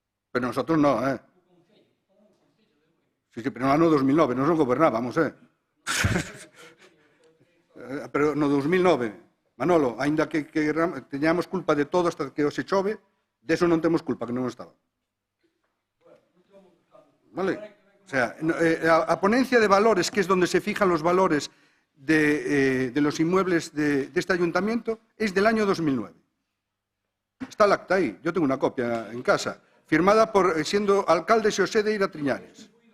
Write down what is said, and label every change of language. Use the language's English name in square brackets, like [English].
[Spanish] Pero nosotros no, ¿eh? Sí, pero no, no 2009, nosotros gobernábamos, ¿eh? Pero no 2009. [Galician] Manolo, aínda que teñamos culpa de todo hasta que hoxe chove, deso non temos culpa, que non estaba. Vale? [Spanish] O sea, a ponencia de valores, que es donde se fijan los valores de los inmuebles de este ayuntamiento, es del año 2009. Está el acta ahí, yo tengo una copia en casa, firmada por, siendo alcalde Xosé de Eira Triñares.